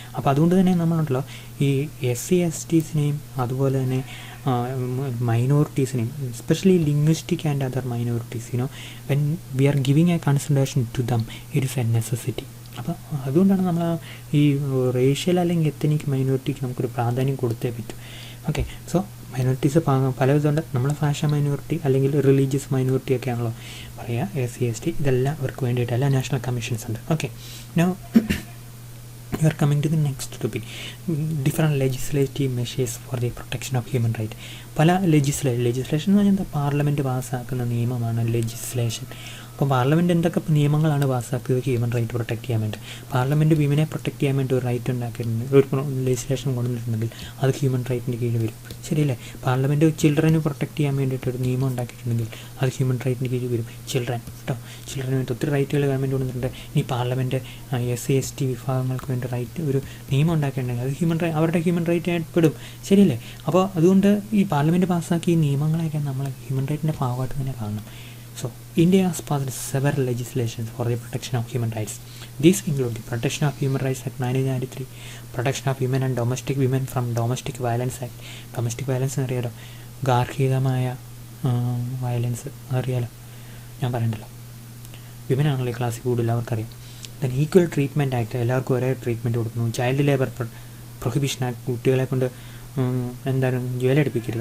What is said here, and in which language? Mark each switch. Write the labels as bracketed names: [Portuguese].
[Malayalam] അപ്പോൾ അതുകൊണ്ട് തന്നെ നമ്മളുണ്ടല്ലോ ഈ SC/STസിനെയും അതുപോലെ തന്നെ മൈനോറിറ്റീസിനെയും, [English] Especially linguistic and other minorities, when we are giving a consideration to them, it is a necessity. [Malayalam] അപ്പോൾ അതുകൊണ്ടാണ് നമ്മൾ ഈ റേഷ്യൽ അല്ലെങ്കിൽ എത്തനിക് മൈനോറിറ്റിക്ക് നമുക്കൊരു പ്രാധാന്യം കൊടുത്തേ പറ്റൂ. Okay, so minorities പലവിധമുണ്ട്. നമ്മളെ ഭാഷ മൈനോറിറ്റി അല്ലെങ്കിൽ റിലീജിയസ് മൈനോറിറ്റി ഒക്കെ ആണല്ലോ പറയുക. SC/ST ഇതെല്ലാം അവർക്ക് വേണ്ടിയിട്ട് എല്ലാ നാഷണൽ കമ്മീഷൻസ് ഉണ്ട്. Okay, [English] Now we are coming to the next topic, different legislative measures for the protection of human right. [Malayalam] പല ലെജിസ്ലേഷൻ എന്ന് പറഞ്ഞാൽ എന്താ? പാർലമെൻറ്റ് പാസ്സാക്കുന്ന നിയമമാണ് ലെജിസ്ലേഷൻ. അപ്പോൾ പാർലമെൻറ്റ് എന്തൊക്കെ നിയമങ്ങളാണ് പാസ്സാക്കിയത് ഹ്യൂമൻ റൈറ്റ് പ്രൊട്ടക്ട് ചെയ്യാൻ വേണ്ടി? പാർലമെൻറ്റ് വിമനെ പ്രൊട്ടക്ട് ചെയ്യാൻ വേണ്ടി ഒരു റൈറ്റ് ഉണ്ടാക്കിയിട്ടുണ്ട്, ഒരു ലെജിസ്ലേഷൻ കൊണ്ടുവന്നിട്ടുണ്ടെങ്കിൽ അത് ഹ്യൂമൻ റൈറ്റിൻ്റെ കീഴിൽ വരും, ശരിയല്ലേ. പാർലമെൻറ്റ് ചിൽഡ്രനെ പ്രൊട്ടക്ട് ചെയ്യാൻ വേണ്ടിയിട്ട് ഒരു നിയമം ഉണ്ടാക്കിയിട്ടുണ്ടെങ്കിൽ അത് ഹ്യൂമൻ റൈറ്റിൻ്റെ കീഴിൽ വരും. ചിൽഡ്രൻ കേട്ടോ, ചിൽഡ്രന് വേണ്ടി ഒത്തിരി റൈറ്റുകൾ ഗവൺമെൻറ് കൊണ്ടുവന്നിട്ടുണ്ട്. ഇനി പാർലമെൻറ്റ് SC/ST വിഭാഗങ്ങൾക്ക് വേണ്ടി റൈറ്റ് ഒരു നിയമം ഉണ്ടാക്കിയിട്ടുണ്ടെങ്കിൽ അത് അവരുടെ ഹ്യൂമൻ റൈറ്റ് ആയിട്ട് പെടും, ശരിയല്ലേ. അപ്പോൾ അതുകൊണ്ട് ഈ പാർലമെൻറ്റ് പാസ്സാക്കിയ നിയമങ്ങളെയൊക്കെ നമ്മൾ ഹ്യൂമൻ റൈറ്റിൻ്റെ ഭാഗമായിട്ട് തന്നെ കാണണം. [English] So, India has passed several legislations for the protection of human rights. These include the Protection of Human Rights Act 1993, Protection of Women and Domestic Women from Domestic Violence Act. [Malayalam] Domestic violence എന്നറിയാലോ, ഗാർഹികമായ violence അറിയാലോ, ഞാൻ പറയണ്ടല്ലോ. Women ആണല്ലോ ഈ ക്ലാസ്സിൽ കൂടുതൽ അവർക്കറിയാം. Then equal treatment act, എല്ലാവർക്കും ഒരേ ട്രീറ്റ്മെൻറ്റ് കൊടുക്കുന്നു. ചൈൽഡ് ലേബർ പ്രൊഹിബിഷൻ ആക്ട്, കുട്ടികളെ കൊണ്ട് എന്തായാലും ജോലിയെടുപ്പിക്കരുത്.